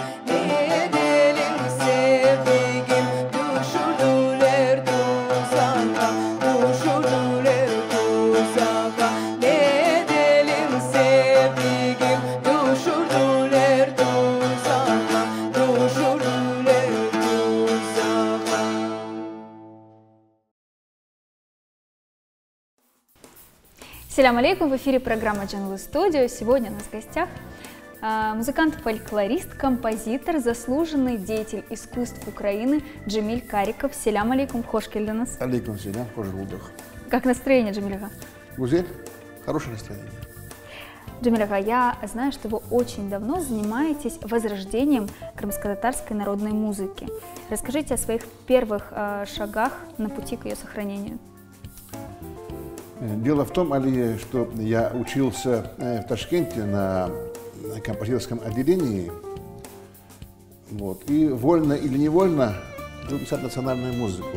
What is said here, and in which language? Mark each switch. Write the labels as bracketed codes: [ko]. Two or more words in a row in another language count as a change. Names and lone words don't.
[crh] Ne edelim sevdiğim, düşürdüler tuzağa, düşürdüler tuzağa. Ne edelim sevdiğim, düşürdüler tuzağa, düşürdüler tuzağa. Селям алейкум, [ru] в эфире программа Джангл Студио. Сегодня у нас в гостях музыкант-фольклорист, композитор, заслуженный деятель искусств Украины Джемиль Кариков. [crh] Селям алейкум, хош келдіңіз. Алейкум селям, хош булдық. [ru] Как настроение, Джемиль ага? Гузель, хорошее настроение. Джемиль ага, я знаю, что вы очень давно занимаетесь возрождением крымско-татарской народной музыки. Расскажите о своих первых шагах на пути к ее сохранению. Дело в том, Алия, что я учился в Ташкенте на композиторском отделении, вот, и вольно или невольно люблю писать национальную музыку.